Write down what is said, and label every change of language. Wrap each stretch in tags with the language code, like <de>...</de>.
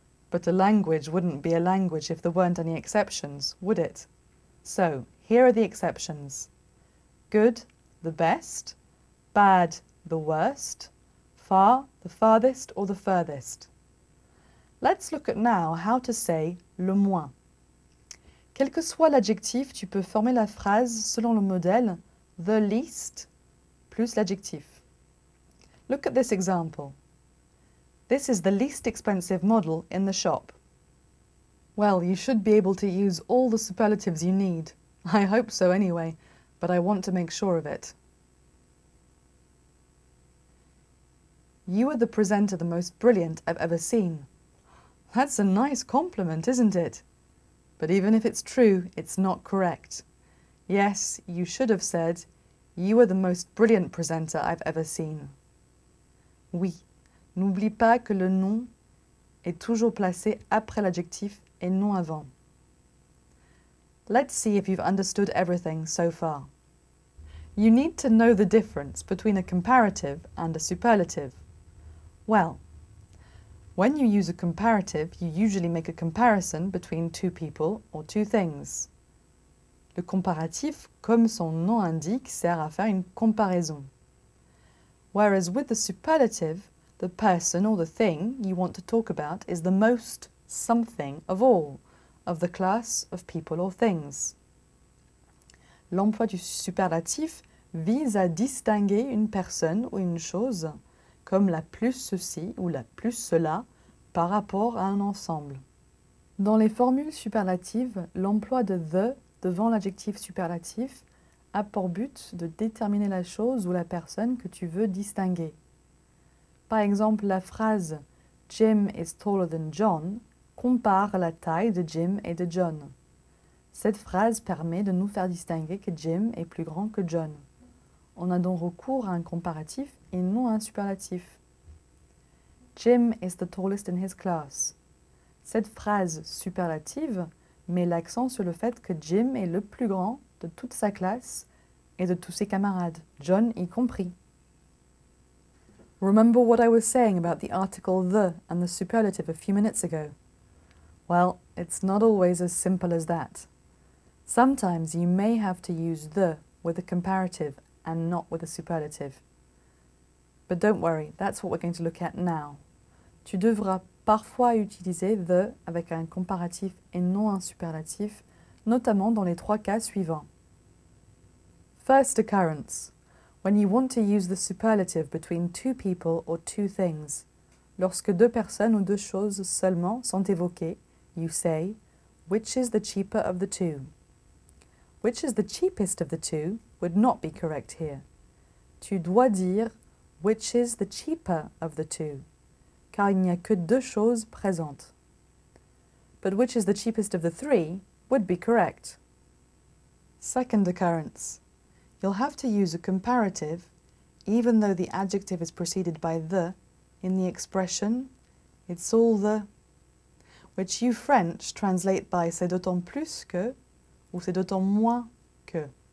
<en>But a language wouldn't be a language if there weren't any exceptions, would it? So, here are the exceptions. Good, the best. Bad, the worst. Far, the farthest or the furthest. Let's look at now how to say</en> <fr>le moins. Quel que soit l'adjectif, tu peux former la phrase selon le modèle</fr> <en>the least</en> <fr>plus l'adjectif.</fr> <en>Look at this example. This is the least expensive model in the shop. Well, you should be able to use all the superlatives you need. I hope so anyway, but I want to make sure of it. You are the presenter the most brilliant I've ever seen. That's a nice compliment, isn't it? But even if it's true, it's not correct. Yes, you should have said, you are the most brilliant presenter I've ever seen.</en> <fr>Oui, n'oublie pas que le nom est toujours placé après l'adjectif et non avant.</fr> <en>Let's see if you've understood everything so far. You need to know the difference between a comparative and a superlative. Well, when you use a comparative, you usually make a comparison between 2 people or 2 things.</en> <fr>Le comparatif, comme son nom indique, sert à faire une comparaison.</fr> <en>Whereas with the superlative, the person or the thing you want to talk about is the most something of all, of the class of people or things.</en> <fr>L'emploi du superlatif vise à distinguer une personne ou une chose comme la plus ceci ou la plus cela par rapport à un ensemble. Dans les formules superlatives, l'emploi de the devant l'adjectif superlatif a pour but de déterminer la chose ou la personne que tu veux distinguer. Par exemple, la phrase «</fr> <en>Jim is taller than John</en> <fr>» compare la taille de Jim et de John. Cette phrase permet de nous faire distinguer que Jim est plus grand que John. On a donc recours à un comparatif et non à un superlatif.</fr> <en>Jim is the tallest in his class.</en> <fr>Cette phrase superlative met l'accent sur le fait que Jim est le plus grand de toute sa classe et de tous ses camarades, John y compris.</fr> <en>Remember what I was saying about the article the and the superlative a few minutes ago? Well, it's not always as simple as that. Sometimes you may have to use the with a comparative and not with a superlative. But don't worry, that's what we're going to look at now.</en> <fr>Tu devras parfois utiliser the avec un comparatif et non un superlatif, notamment dans les 3 cas suivants.</fr> <en>First occurrence, when you want to use the superlative between 2 people or 2 things.</en> <fr>Lorsque 2 personnes ou 2 choses seulement sont évoquées,</fr> <en>you say, which is the cheaper of the 2. Which is the cheapest of the 2 would not be correct here.</en> <fr>Tu dois dire</fr> <en>which is the cheaper of the 2,</en> <fr>car il n'y a que deux choses présentes.</fr> <en>But which is the cheapest of the three would be correct. Second occurrence. You'll have to use a comparative even though the adjective is preceded by the in the expression it's all the, which you French translate by</en> <fr>c'est d'autant plus que</fr> <en>or</en> <fr>c'est d'autant moins que.</fr>